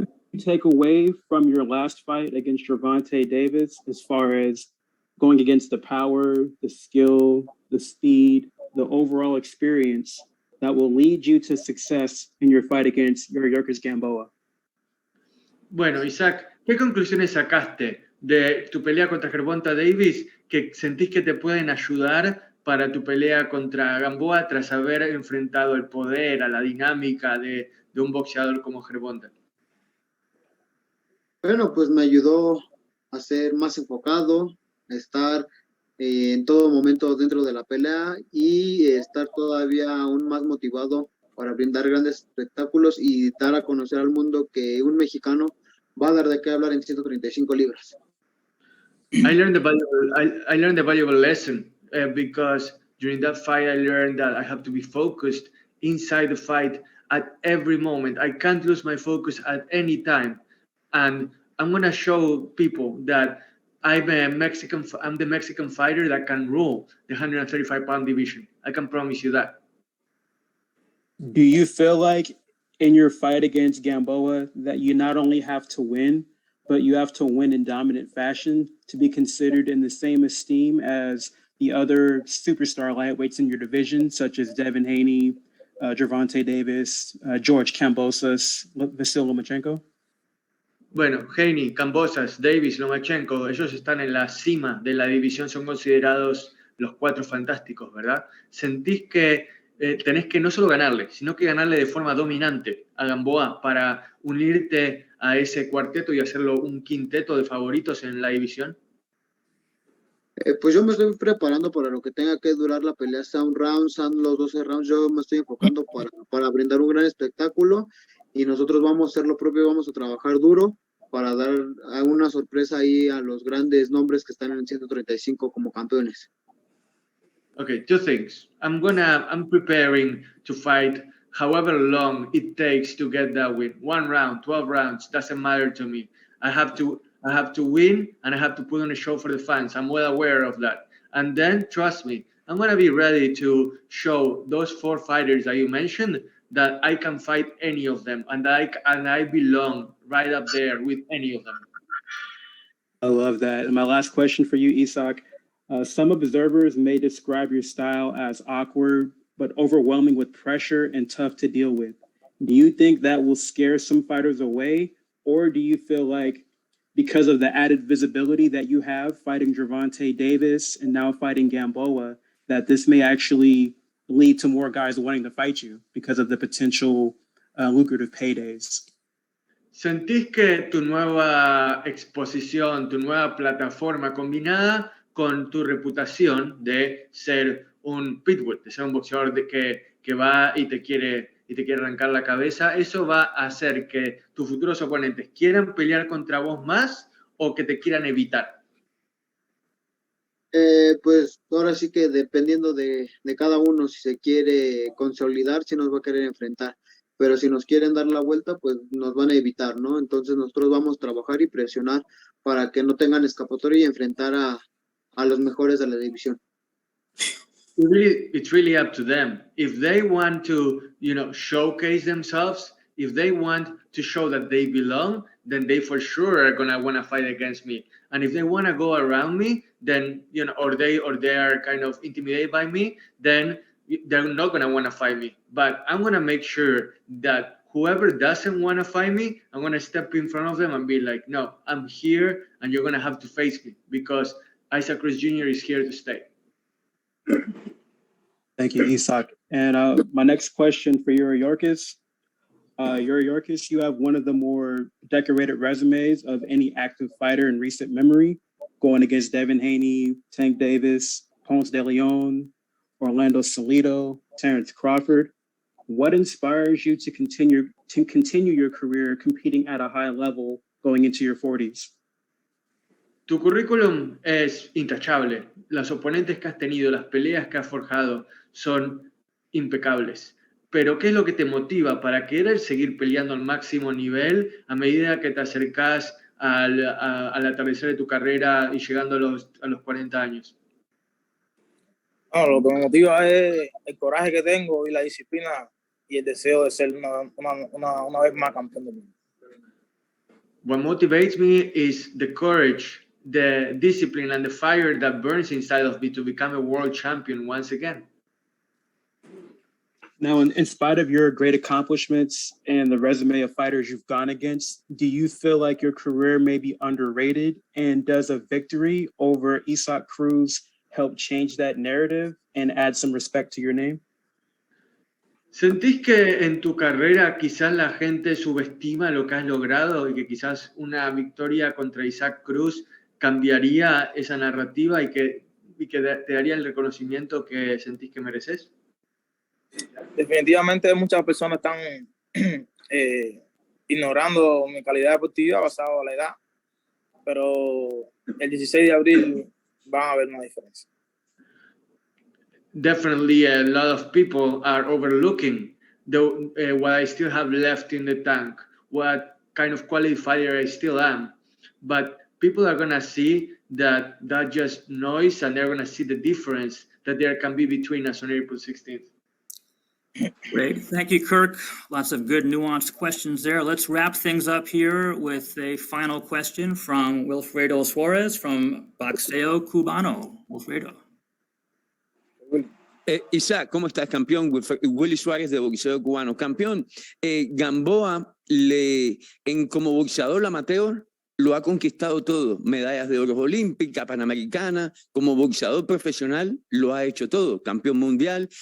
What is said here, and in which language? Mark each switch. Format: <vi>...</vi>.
<en>What do you take away from your last fight against Gervonta Davis as far as going against the power, the skill, the speed, the overall experience that will lead you to success in your fight against Yuriorkis Gamboa?</en> <es>Bueno, Isaac, ¿qué conclusiones sacaste de tu pelea contra Gervonta Davis que sentís que te pueden ayudar para tu pelea contra Gamboa tras haber enfrentado el poder, a la dinámica de un boxeador como Gervonta? Bueno, pues me ayudó a ser más enfocado, a estar en todo momento dentro de la pelea y estar todavía aún más motivado para brindar grandes espectáculos y dar a conocer al mundo que un mexicano va a dar de qué hablar en 135 libras.</es> <en>I learned a valuable lesson because during that fight I learned that I have to be focused inside the fight at every moment. I can't lose my focus at any time. And I'm going to show people that I'm the Mexican fighter that can rule the 135-pound division. I can promise you that. Do you feel like in your fight against Gamboa that you not only have to win, but you have to win in dominant fashion to be considered in the same esteem as the other superstar lightweights in your division, such as Devin Haney, Gervonta Davis, George Kambosos, Vasyl Lomachenko?</en> <es>Bueno, Haney, Kambosos, Davis, Lomachenko, ellos están en la cima de la división, son considerados los cuatro fantásticos, ¿verdad? ¿Sentís que tenés que no solo ganarle, sino que ganarle de forma dominante a Gamboa para unirte a ese cuarteto y hacerlo un quinteto de favoritos en la división? Pues yo me estoy preparando para lo que tenga que durar la pelea, sea un round, sean los 12 rounds, yo me estoy enfocando para brindar un gran espectáculo y nosotros vamos a hacer lo propio, vamos a trabajar duro para dar una sorpresa ahí a los grandes nombres que están en el 135 como campeones.</es> <en>Okay, two things. I'm preparing to fight however long it takes to get that win. 1 round, 12 rounds, doesn't matter to me. I have to win and I have to put on a show for the fans. I'm well aware of that. And then, trust me, I'm going to be ready to show those 4 fighters that you mentioned that I can fight any of them and I belong right up there with any of them. I love that. And my last question for you, Isak. Some observers may describe your style as awkward, but overwhelming with pressure and tough to deal with. Do you think that will scare some fighters away? Or do you feel like because of the added visibility that you have fighting Gervonta Davis and now fighting Gamboa, that this may actually lead to more guys wanting to fight you because of the potential lucrative paydays.</en> <es>¿Sentís que tu nueva exposición, tu nueva plataforma combinada con tu reputación de ser un pitbull, de ser un boxeador que va y te quiere arrancar la cabeza, eso va a hacer que tus futuros oponentes quieran pelear contra vos más o que te quieran evitar? Pues ahora sí que dependiendo de cada uno, si se quiere consolidar, si nos va a querer enfrentar. Pero si nos quieren dar la vuelta, pues nos van a evitar, ¿no? Entonces nosotros vamos a trabajar y presionar para que no tengan escapatoria y enfrentar a los mejores de la división.</es> <en>It's really up to them. If they want to, showcase themselves, if they want to show that they belong, then they for sure are gonna want to fight against me. And if they want to go around me, then or they are kind of intimidated by me, then they're not gonna want to fight me. But I'm gonna make sure that whoever doesn't want to fight me, I'm gonna step in front of them and be like, no, I'm here, and you're gonna have to face me because Isaac Cruz Jr. is here to stay. Thank you, Isak. And my next question for Yuriorkis. Yuriorkis, you have one of the more decorated resumes of any active fighter in recent memory, going against Devin Haney, Tank Davis, Ponce de Leon, Orlando Salido, Terrence Crawford. What inspires you to continue your career competing at a high level going into your 40s?</en> <es>Tu currículum es intachable. Los oponentes que has tenido, las peleas que has forjado son impecables. Pero ¿qué es lo que te motiva para querer seguir peleando al máximo nivel a medida que te acercás al atardecer de tu carrera y llegando a los 40 años? No, lo que me motiva es el coraje que tengo y la disciplina y el deseo de ser una vez más campeón del mundo.</es> <en>What motivates me is the courage, the discipline, and the fire that burns inside of me to become a world champion once again. Now, in spite of your great accomplishments and the resume of fighters you've gone against, do you feel like your career may be underrated? And does a victory over Isaac Cruz help change that narrative and add some respect to your name?</en> <es>¿Sentís que en tu carrera quizás la gente subestima lo que has logrado y que quizás una victoria contra Isaac Cruz cambiaría esa narrativa y que te daría el reconocimiento que sentís que mereces? Definitivamente muchas personas están ignorando mi calidad deportiva basado en la edad, pero el 16 de abril van a ver una diferencia.</es> <en>Definitely a lot of people are overlooking what I still have left in the tank, what kind of quality fighter I still am. But people are going to see that just noise, and they're going to see the difference that there can be between us on April 16th. Great. Thank you, Kirk. Lots of good nuanced questions there. Let's wrap things up here with a final question from Wilfredo Suarez from Boxeo Cubano. Wilfredo.</en> <es>Isaac, ¿cómo estás, campeón? Willy Suárez de Boxeo Cubano. Campeón, Gamboa, como boxeador amateur, lo ha conquistado todo. Medallas de oro olímpicas, panamericana. Como boxeador profesional, lo ha hecho todo. Campeón mundial.</es>